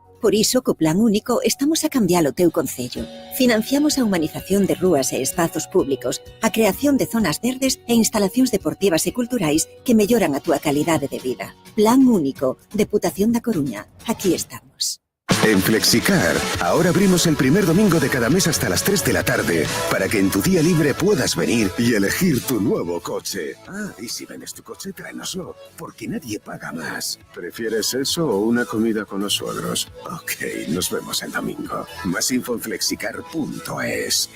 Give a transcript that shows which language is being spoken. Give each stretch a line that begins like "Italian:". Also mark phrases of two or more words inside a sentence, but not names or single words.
Galician: Por iso, co Plan Único, estamos a cambiar o teu concello. Financiamos a humanización de rúas e espazos públicos, a creación de zonas verdes e instalacións deportivas e culturais que melloran a túa calidade de vida. Plan Único, Deputación da Coruña. Aquí estamos.
Spanish: En Flexicar, ahora abrimos el primer domingo de cada mes hasta las 3 de la tarde, para que en tu día libre puedas venir y elegir tu nuevo coche. Ah, y si vendes tu coche, tráenoslo, porque nadie paga más. ¿Prefieres eso o una comida con los suegros? Ok, nos vemos el domingo. Más info en flexicar.es.